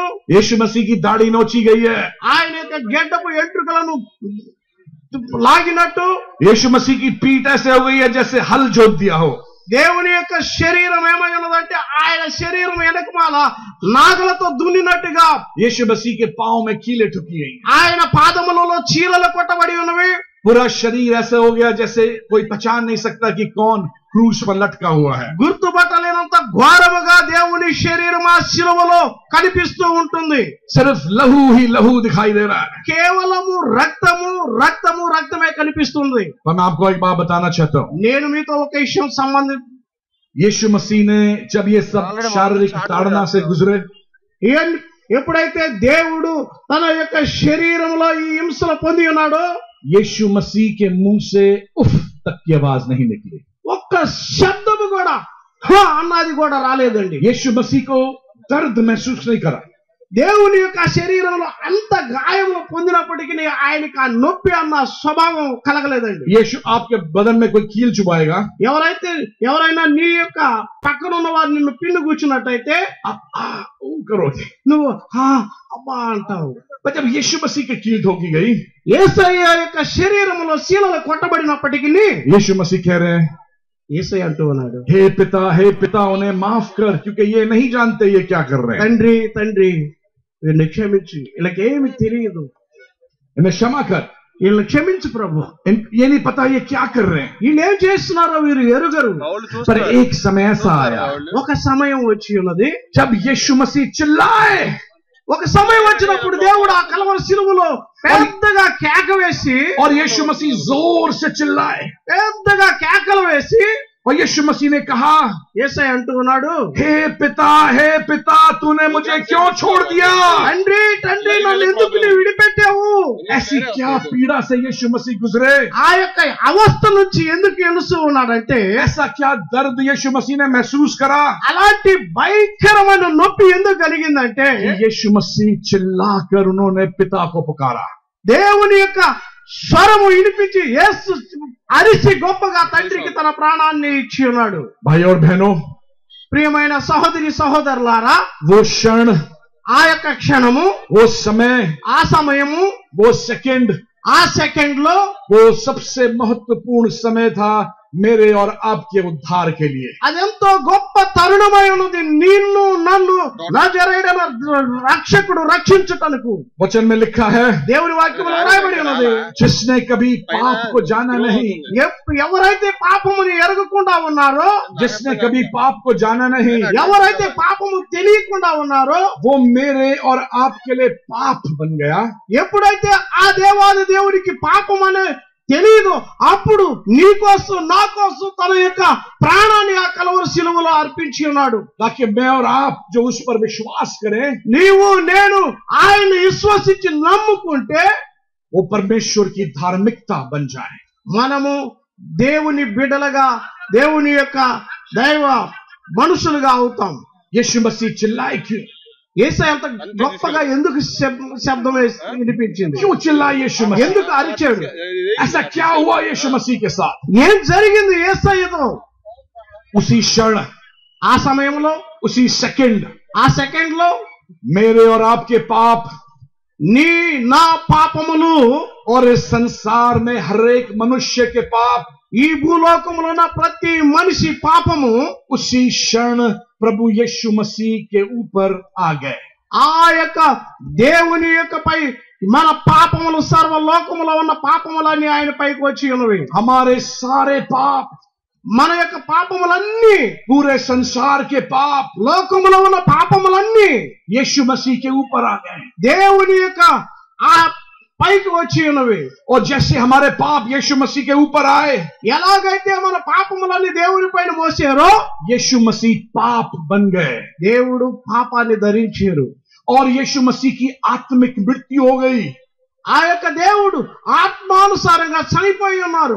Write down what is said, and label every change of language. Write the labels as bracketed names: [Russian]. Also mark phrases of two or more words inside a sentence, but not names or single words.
[Hindi] यीशु मसीह की दाढ़ी नोची गई है, [Telugu] ఆయన యొక్క గెడ్డపు ఎంట్రుకలను లాగినట్టు, [Hindi] यीशु मसीह की पीठ ऐसे हो गई है जैसे हल जोत दिया हो। [Telugu] దేవుని యొక్క శరీరం ఏమై ఉన్నదంటే ఆయన శరీరం వెనకమాల నాగలతో దున్నినట్టుగా, [Hindi] यीशु मसीह के पांव में कीलें ठुकी गई, [Telugu] ఆయన పాదములలో చీలలు కొట్టబడి ఉన్నవి, [Hindi] पूरा शरीर ऐसे हो गया जैसे कोई पहचान नहीं सकता कि कौन क्रूस पर लटका हुआ है। [Telugu] గుర్తుపట్టలేనంత ఘోరముగా దేవుని శరీరం ఆ శిలువలో కనిపిస్తూ ఉంటుంది। [Hindi] सिर्फ लहू ही लहू दिखाई दे रहा है। [Telugu] కేవలము రక్తము రక్తము రక్తమే కనిపిస్తుంది। [Hindi] पर मैं आपको एक बात बताना चाहता हूं, [Telugu] నేను మీతో ఒక విషయం [Hindi] यीशु मसीह ने जब ये सब शारीरिक ताड़ना से गुजरे, [Telugu] ఎప్పుడైతే దేవుడు తన యొక్క శరీరంలో ఈ హింసలు పొంది ఉన్నాడో, [Hindi] यीशु मसीह के मुंह से उफ तक की आवाज नहीं निकली, [Telugu] ఒక్క శబ్దము కూడా హా అన్నది కూడా రాలేదండి। [Hindi] यीशु मसीह को दर्द महसूस नहीं करा। [Telugu] దేవుని యొక్క శరీరంలో అంత గాయములు పొందినప్పటికీ ఆయనకి ఆ నొప్పి అన్న స్వభావం కలగలేదండి। [Hindi] यीशु आपके बदन में कोई कील चुभाएगा, [Telugu] ఎవరైనా నీ యొక్క పక్కన ఉన్న వారు నిన్ను పిన్ను కూర్చున్నట్టయితే [Hindi] करोगे, [Telugu] నువ్వు హా అబ్బా అంటావు। [Hindi] पर जब यीशु मसीह की कील ठोकी गई, [Telugu] యేసయ్య యొక్క శరీరంలో శీలలు కొట్టబడినప్పటికీ [Hindi] यीशु मसीह कह रहे हैं, [Telugu] యేసయ్య అంటూ ఉన్నాడు, [Hindi] हे पिता उन्हें माफ कर, क्योंकि ये नहीं जानते ये क्या कर रहे हैं। [Telugu] తండ్రి వీళ్ళని క్షమించు, వీళ్ళకేమి తెలియదు, [Hindi] इन्हें क्षमा कर, [Telugu] వీళ్ళని క్షమించు ప్రభు, [Hindi] ये नहीं पता ये क्या कर रहे हैं। [Telugu] వీళ్ళు ఏం చేస్తున్నారో వీరు ఎరుగరు। [Hindi] पर एक समय ऐसा आया, [Telugu] ఒక సమయం వచ్చి ఉన్నది, [Hindi] जब यीशु मसीह चिल्लाए, [Telugu] ఒక సమయం వచ్చినప్పుడు దేవుడు ఆ కలవరి శిలువలో పెద్దగా కేక వేసి, [Hindi] और यीशु मसीह जोर से चिल्लाए, [Telugu] పెద్దగా కేకలు వేసి, [Hindi] और यीशु मसीह ने कहा, [Telugu] యేసయ్య అంటూ ఉన్నాడు, [Hindi] हे पिता तूने मुझे क्यों छोड़ दिया। [Telugu] తండ్రి నన్ను ఎందుకు నీవు విడిపెట్టావు? [Hindi] ऐसी क्या पीड़ा से यीशु मसीह गुजरे, [Telugu] ఆ యొక్క అవస్థ నుంచి ఎందుకు ఎలుస్తూ ఉన్నాడంటే, [Hindi] ऐसा क्या दर्द यीशु मसीह ने महसूस करा, [Telugu] అలాంటి భయంకరమైన నొప్పి ఎందుకు కలిగిందంటే, [Hindi] यीशु मसीह चिल्लाकर उन्होंने पिता को पुकारा। [Telugu] దేవుని యొక్క స్వరము వినిపించి యేసు అరిచి గొప్పగా తండ్రికి తన ప్రాణాన్ని ఇచ్చి ఉన్నాడు। [Hindi] भाई और बहनों, [Telugu] ప్రియమైన సహోదరి సహోదరులారా, [Hindi] वो क्षण, [Telugu] ఆ యొక్క క్షణము, [Hindi] वो समय, [Telugu] ఆ సమయము, [Hindi] वो सेकंड, [Telugu] ఆ సెకండ్ లో [Hindi] वो सबसे महत्वपूर्ण समय था मेरे और आपके उद्धार के लिए। [Telugu] అదెంతో గొప్ప తరుణమై ఉన్నది నిన్ను నన్ను నజరేయుడైన రక్షకుడు రక్షించుటకు। [Hindi] वचन में लिखा है, [Telugu] దేవుని వాక్యములో రాయబడి ఉన్నది, [Hindi] जिसने कभी पाप को जाना नहीं, [Telugu] ఎవరైతే పాపముని ఎరగకుండా ఉన్నారో, [Hindi] जिसने कभी पाप को जाना नहीं, [Telugu] ఎవరైతే పాపము తెలియకుండా ఉన్నారో, [Hindi] वो मेरे और आपके लिए पाप बन गया। [Telugu] ఎప్పుడైతే ఆ దేవాది దేవునికి పాపం అనే తెలియదు, అప్పుడు నీ కోసం నా కోసం తన యొక్క ప్రాణాన్ని ఆ కలవరి శిలువలో అర్పించి ఉన్నాడు। [Hindi] ताकि मैं और आप जो उस पर विश्वास करें, [Telugu] నీవు నేను ఆయన విశ్వసించి నమ్ముకుంటే [Hindi] वो परमेश्वर की धार्मिकता बन जाए। [Telugu] మనము దేవుని బిడ్డలుగా, దేవుని యొక్క దైవ మనుషులుగా అవుతాం। [Hindi] यीशु मसीह चिल्लाए क्यों? [Telugu] యేసయ్య అంత గొప్పగా ఎందుకు శబ్దం వినిపించింది? [Hindi] क्यों चिल्लाए यीशु मसीह? [Telugu] ఎందుకు అరిచాడు? [Hindi] ऐसा क्या हुआ यीशु मसीह के साथ? [Telugu] ఏం జరిగింది యేసయ్యతో? [Hindi] उसी क्षण, [Telugu] ఆ సమయంలో, [Hindi] उसी सेकंड, [Telugu] ఆ సెకండ్ లో [Hindi] मेरे और आपके पाप [Telugu] నా పాపములు [Hindi] और इस संसार में हर एक मनुष्य के पाप [Telugu] ఈ భూలోకములో ఉన్న ప్రతి మనిషి పాపము [Hindi] उसी क्षण प्रभु यीशु मसीह के ऊपर आ गए। [Telugu] ఆ యొక్క దేవుని యొక్క పై మన పాపములు సర్వలోకములో ఉన్న పాపములన్నీ ఆయన పైకి వచ్చి ఉన్నవి। [Hindi] हमारे सारे पाप, [Telugu] మన యొక్క పాపములన్నీ, [Hindi] पूरे संसार के पाप [Telugu] లోకములో ఉన్న పాపములన్నీ [Hindi] यीशु मसीह के ऊपर आ गए। [Telugu] దేవుని యొక్క ఆ పైకి వచ్చి ఉన్నవి। [Hindi] और जैसे हमारे पाप यीशु मसीह के ऊपर आए, [Telugu] ఎలాగైతే మన పాపములన్నీ దేవుని పైన మోసారో [Hindi] यीशु मसीह पाप बन गए [Telugu] దేవుడు పాపాన్ని ధరించారు। [Hindi] और यीशु मसीह की आत्मिक मृत्यु हो गई। [Telugu] ఆ యొక్క దేవుడు ఆత్మానుసారంగా చనిపోయి ఉన్నారు।